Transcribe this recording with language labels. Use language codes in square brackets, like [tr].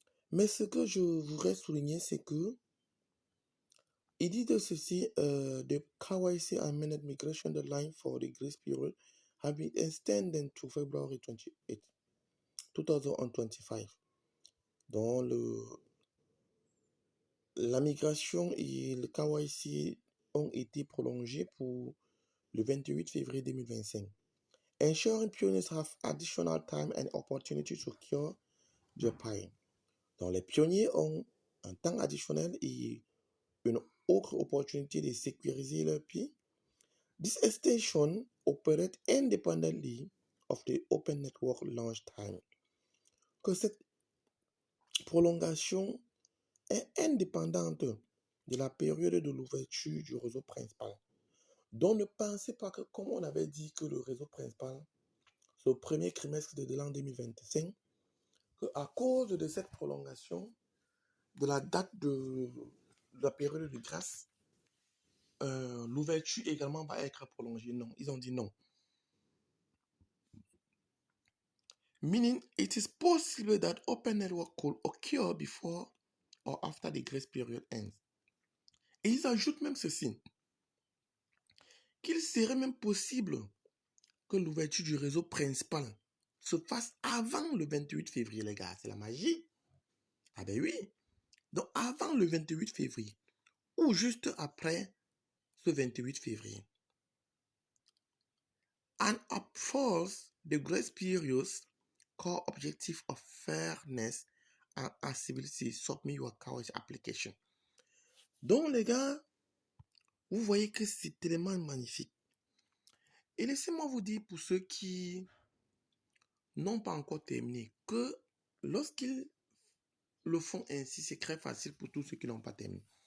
[fr] Mais ce que je voudrais souligner, c'est que il dit de ceci, [en] the KYC and Minute Migration deadline for the grace period have been extended to February 28, 2025. [fr] Donc, la migration et le KYC ont été prolongés pour le 28 février 2025. [en] Ensuring pioneers have additional time and opportunity to secure their PIN. [fr] Donc, les pionniers ont un temps additionnel et une autre opportunité de sécuriser leur PIN. [en] This extension operates independently of the Open Network launch time. [fr] Que cette prolongation est indépendante de la période de l'ouverture du réseau principal. Donc ne pensez pas que, comme on avait dit que le réseau principal, c'est au premier trimestre de l'an 2025, qu'à cause de cette prolongation de la date de la période de grâce, l'ouverture également va être prolongée. Non, ils ont dit non. [en] Meaning it is possible that Open Network could occur before or after the grace period ends. [fr] Et ils ajoutent même ceci, qu'il serait même possible que l'ouverture du réseau principal se fasse avant le 28 février, les gars. C'est la magie. Ah ben oui. Donc avant le 28 février ou juste après ce 28 février. [en] And upholds the grace period's core objective of fairness and accessibility. Submit your KYC application. [fr] Donc les gars, vous voyez que c'est tellement magnifique. Et laissez-moi vous dire pour ceux qui n'ont pas encore terminé que lorsqu'ils le font ainsi, c'est très facile pour tous ceux qui n'ont pas terminé.